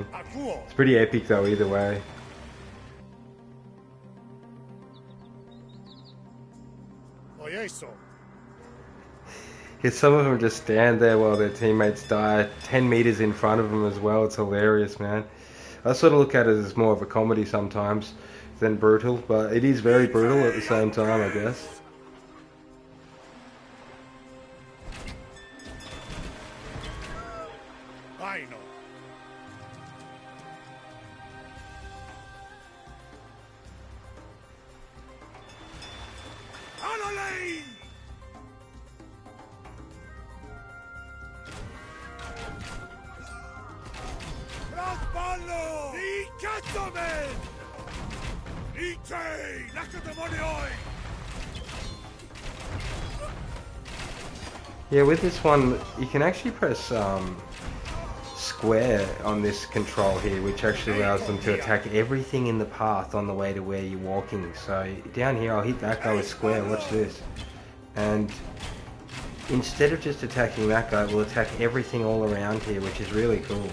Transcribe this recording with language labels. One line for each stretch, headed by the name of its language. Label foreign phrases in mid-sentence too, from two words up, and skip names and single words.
English: It's pretty epic though, either way. Yeah, some of them just stand there while their teammates die 10 meters in front of them as well. It's hilarious, man. I sort of look at it as more of a comedy sometimes than brutal, but it is very brutal at the same time, I guess. I know. Anole! Rasballo! I cazzomen! Ite! Lacetemonioi! Yeah, with this one, you can actually press square on this control here, which actually allows them to attack everything in the path on the way to where you're walking. So down here, I'll hit that guy with square, watch this. And instead of just attacking that guy, we'll attack everything all around here, which is really cool.